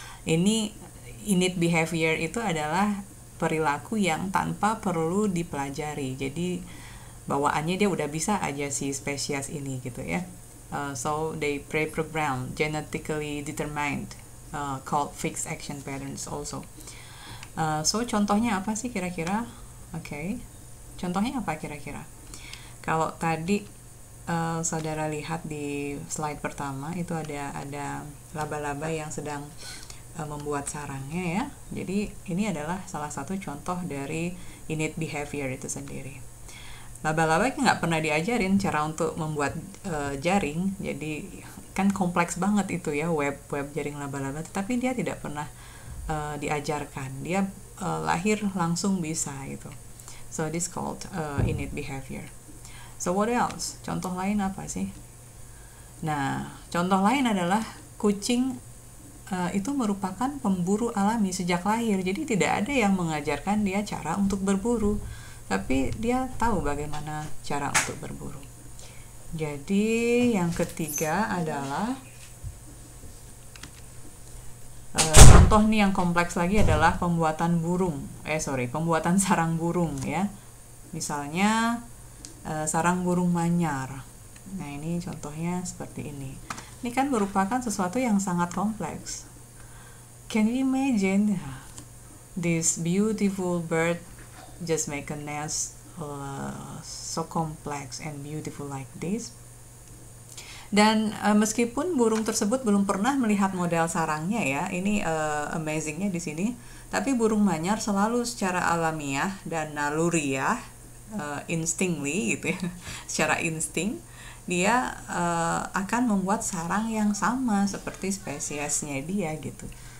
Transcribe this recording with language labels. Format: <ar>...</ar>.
<id>Ini innate behavior itu adalah perilaku yang tanpa perlu dipelajari. Jadi bawaannya dia udah bisa aja si spesies ini gitu ya.</id> <en>So they pre-programmed, genetically determined, called fixed action patterns also.</en> <id>So contohnya apa sih kira-kira? Oke. Contohnya apa kira-kira? Kalau tadi saudara lihat di slide pertama itu ada laba-laba yang sedang membuat sarangnya, ya. Jadi ini adalah salah satu contoh dari innate behavior itu sendiri. Laba-laba nggak pernah diajarin cara untuk membuat jaring, jadi kan kompleks banget itu ya web jaring laba-laba, tetapi dia tidak pernah diajarkan, dia lahir langsung bisa gitu.</id> <en>So this called innate behavior. So what else?</en> <id>Contoh lain apa sih? Nah, contoh lain adalah kucing itu merupakan pemburu alami sejak lahir. Jadi tidak ada yang mengajarkan dia cara untuk berburu, tapi dia tahu bagaimana cara untuk berburu. Jadi yang ketiga adalah contoh nih yang kompleks lagi adalah pembuatan pembuatan sarang burung, ya. Misalnya sarang burung manyar. Nah, ini contohnya seperti ini. Ini kan merupakan sesuatu yang sangat kompleks.</id> <en>Can you imagine this beautiful bird just make a nest so complex and beautiful like this?</en> <id>Dan meskipun burung tersebut belum pernah melihat model sarangnya, ya, ini amazingnya di sini. Tapi burung manyar selalu secara alamiah dan naluriah, instinctly gitu ya, secara insting dia akan membuat sarang yang sama seperti spesiesnya dia gitu.</id>